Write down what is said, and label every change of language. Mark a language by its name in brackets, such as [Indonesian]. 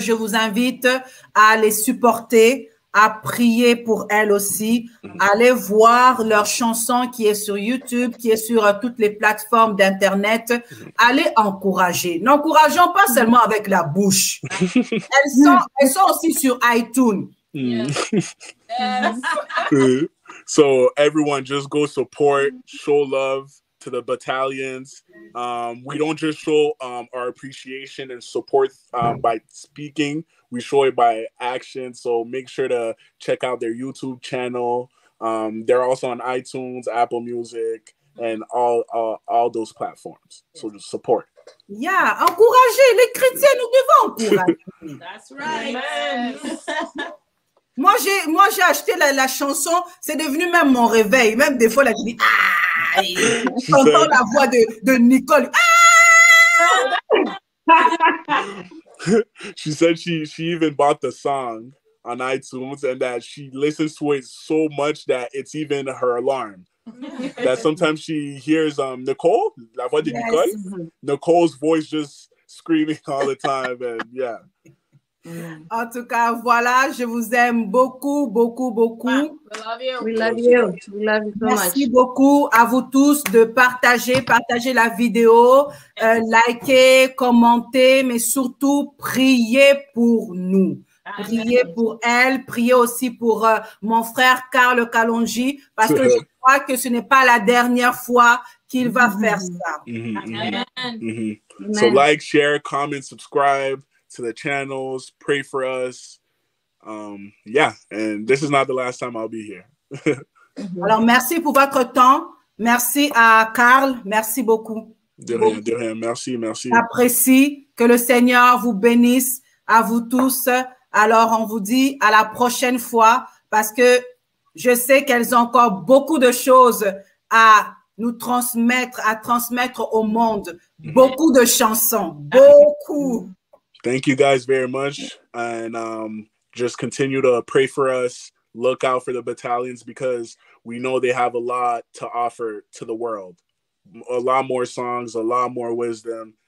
[French] Je vous invite à les supporter, à prier pour elles aussi. Allez voir leur chanson qui est sur YouTube, qui est sur toutes les plateformes d'Internet. Allez encourager. N'encourageons pas seulement avec la bouche. Elles sont aussi sur iTunes. [English] Yes. So everyone, just go support, show love to the battalions. We don't just show our appreciation and support by speaking. We show it by action. So make sure to check out their YouTube channel. They're also on iTunes, Apple Music, and all those platforms. So just support. [French] Yeah, encourager les chrétiens, nous devons encourager. [English] That's right. Amen. [French] Moi, j'ai acheté la chanson, c'est devenu même mon réveil. Même des fois, là, je dis, j'entends la voix de Nicole. [English] She said she even bought the song on iTunes, and that she listens to it so much that it's even her alarm. That sometimes she hears Nicole, [French] la voix de Nicole, [English] Nicole's voice just screaming all the time, and yeah. [French] En tout cas, voilà, je vous aime beaucoup. [English] We love you. We love you. We love you so much. [French] Merci beaucoup à vous tous de partager la vidéo, liker, commenter, mais surtout prier pour nous. Prier pour elle, prier aussi pour mon frère Carl Kalonji, parce que je crois que ce n'est pas la dernière fois qu'il va faire ça. Amen. [English] So like, share, comment, subscribe to the channels, pray for us. Yeah, and this is not the last time I'll be here. [French] Alors, merci pour votre temps. Merci à Carl. Merci beaucoup. De rien. Merci. J'apprécie. Que le Seigneur vous bénisse, à vous tous. Alors, on vous dit à la prochaine fois, parce que je sais qu'elles ont encore beaucoup de choses à nous transmettre, au monde. Beaucoup de chansons. Beaucoup. [English] Thank you guys very much, and just continue to pray for us. Look out for the battalions, because we know they have a lot to offer to the world. A lot more songs, a lot more wisdom.